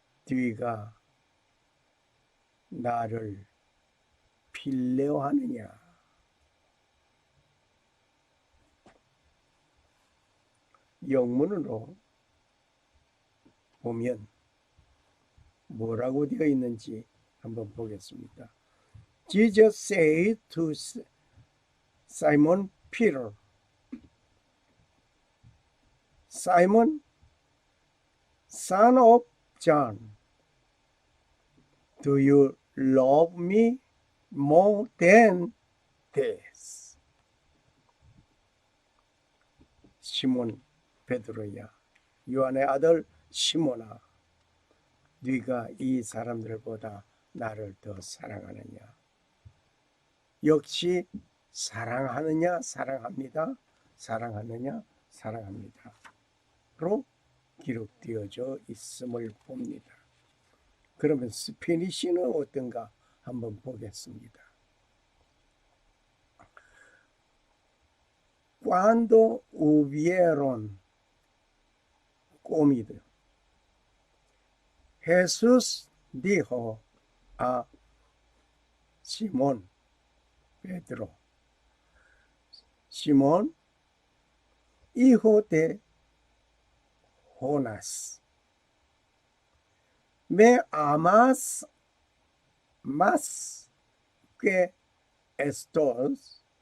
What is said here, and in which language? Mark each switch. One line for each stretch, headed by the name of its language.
Korean: 네가 나를 필요하느냐? 영문으로 보면 뭐라고 되어 있는지 한번 보겠습니다.
English: Jesus said to Simon Peter, Simon, son of John, do you love me more than this?
Korean: 시몬 베드로야, 요한의 아들 시몬아, 네가 이 사람들보다 나를 더 사랑하느냐? 역시 사랑하느냐? 사랑합니다. 사랑하느냐? 사랑합니다. 로 기록되어져 있음을 봅니다. 그러면 스페니쉬는 어떤가 한번 보겠습니다.
Spanish: Cuando hubieron comido, Jesús dijo a Simón Pedro, Simón, hijo de Jonás, ¿me amas más que estos?